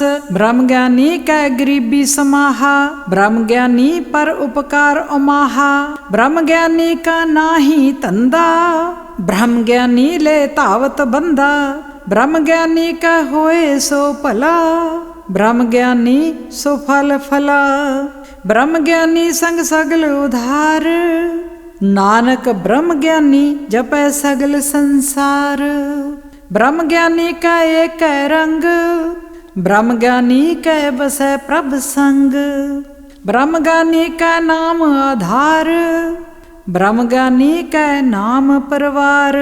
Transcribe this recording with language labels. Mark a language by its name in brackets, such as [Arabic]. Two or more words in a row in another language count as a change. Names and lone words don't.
[Punjabi] ਬ੍ਰਹਮ ਗਿਆਨੀ ਕੈ ਗਰੀਬੀ ਸਮਾਹਾ, ਬ੍ਰਹਮ ਗਿਆਨੀ ਪਰਉਪਕਾਰ ਉਮਾਹਾ। ਬ੍ਰਹਮ ਗਿਆਨੀ ਕੈ ਨਾਹੀ ਤੰਦਾ, ਬ੍ਰਹਮ ਗਿਆਨੀ ਲੇ ਤਾਵਤ ਬੰਦਾ। ਬ੍ਰਹਮ ਗਿਆਨੀ ਕਾ ਹੋਇ ਸੁ ਭਲਾ, ਬ੍ਰਹਮ ਗਿਆਨੀ ਸੁ ਫਲ ਫਲਾ। ਬ੍ਰਹਮ ਗਿਆਨੀ ਸੰਗਿ ਸਗਲ ਉਧਾਰੁ, ਨਾਨਕ ਬ੍ਰਹਮ ਗਿਆਨੀ ਜਪੈ ਸਗਲ ਸੰਸਾਰੁ। ਬ੍ਰਹਮ ਗਿਆਨੀ ਕਾ ਏਕੈ ਰੰਗ, ਬ੍ਰਹਮ ਗਿਆਨੀ ਕੈ ਬਸੈ ਪ੍ਰਭੁ ਸੰਗ। ਬ੍ਰਹਮ ਗਿਆਨੀ ਕਾ ਨਾਮੁ ਆਧਾਰੁ, ਬ੍ਰਹਮ ਗਿਆਨੀ ਕੈ ਨਾਮੁ ਪਰਵਾਰੁ।